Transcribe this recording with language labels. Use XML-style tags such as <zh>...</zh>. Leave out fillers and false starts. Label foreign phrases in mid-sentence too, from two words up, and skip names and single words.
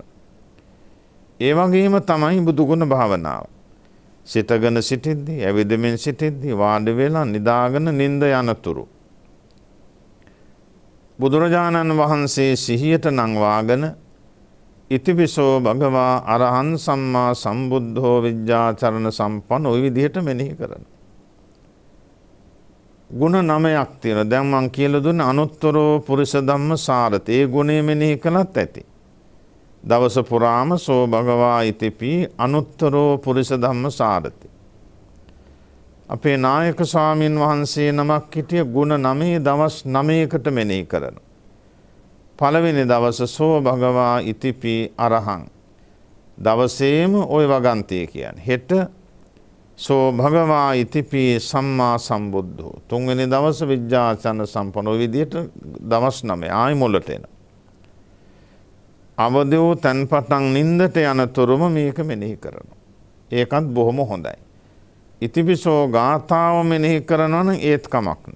<si>ඒ වගේම තමයි බුදුගුණ භාවනාව. සිටගෙන සිටිද්දී, ඇවිදමින් සිටිද්දී, වාඩි වෙලා නිදාගෙන නිින්ද යනතුරු බුදුරජාණන් වහන්සේ සිහියට නංවාගෙන</si> <pi>ඉතිපිසෝ භගවා අරහං සම්මා සම්බුද්ධෝ විජ්ජාචරණ සම්පන්න</pi> <si>ওই විදිහට මෙනෙහි කරන. ගුණ 9ක් තියෙනවා. දැන් මම කියලා දුන්නේ</si> <pi>අනුත්තරෝ පුරිස ධම්ම සාරති.</pi> <si>ඒ ගුණය මෙනෙහි කළත් ඇති. දවස පුරාම</si> <pi>සෝ භගවා ඉතිපි අනුත්තරෝ පුරිස ධම්ම සාරති.</pi> <si>අපේ නායක ස්වාමීන් වහන්සේ නමක් හිටිය ගුණ 9 දවස් 9කට මෙනෙහි කරනවා. පළවෙනි දවස</si> <pi>සෝ භගවා ඉතිපි අරහං.</pi> <si>දවසේම ওই වගන්තිය කියන්නේ. හෙට</si> <pi>සෝ භගවා ඉතිපි සම්මා සම්බුද්ධෝ.</pi> <si>තුන්වෙනි දවස</si> <pi>විජ්ජාචන සම්පන්න.</pi> <si>ඔය විදිහට දවස් 9 ආයි මුලට එනවා. අවදි වූ තන්පතන් නින්දට යනතුරුම මේක මෙනෙහි කරනවා. ඒකත් බොහොම හොඳයි. ඉතිපිසෝ ගාථාව මෙනෙහි කරනවා නම් ඒත් කමක් නැහැ.</si>